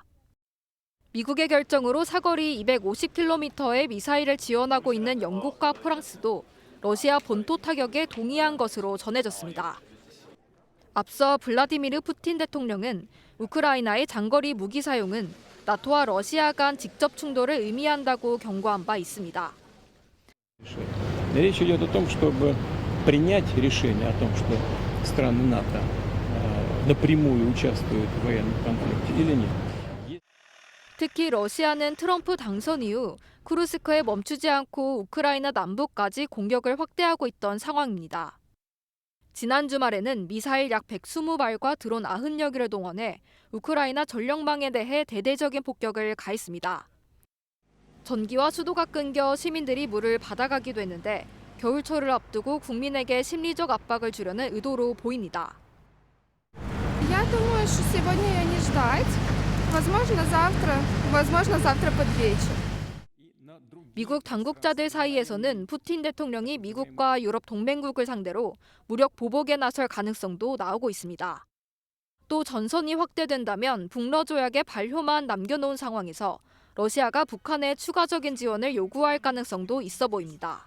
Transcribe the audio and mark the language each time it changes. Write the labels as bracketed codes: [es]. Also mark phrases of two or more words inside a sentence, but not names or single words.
[ko] 미국의 결정으로 사거리 250km의 미사일을 지원하고 있는 영국과 프랑스도 러시아 본토 타격에 동의한 것으로 전해졌습니다. 앞서 블라디미르 푸틴 대통령은 우크라이나의 장거리 무기 사용은 나토와 러시아 간 직접 충돌을 의미한다고 경고한 바 있습니다. [ru] Речь идет о том, чтобы принять решение о том, что страны НАТО напрямую участвуют в военном конфликте или нет. [ko] 특히 러시아는 트럼프 당선 이후 쿠르스크에 멈추지 않고 우크라이나 남부까지 공격을 확대하고 있던 상황입니다. 지난 주말에는 미사일 약 120발과 드론 90여 개를 동원해 우크라이나 전력망에 대해 대대적인 폭격을 가했습니다. 전기와 수도가 끊겨 시민들이 물을 받아가기도 했는데 겨울철을 앞두고 국민에게 심리적 압박을 주려는 의도로 보입니다. [ru] Я думаю, что сегодня ее не ждать. Возможно, завтра под вечер. [ko] 미국 당국자들 사이에서는 푸틴 대통령이 미국과 유럽 동맹국을 상대로 무력 보복에 나설 가능성도 나오고 있습니다. 또 전선이 확대된다면 북러 조약의 발효만 남겨놓은 상황에서 러시아가 북한에 추가적인 지원을 요구할 가능성도 있어 보입니다.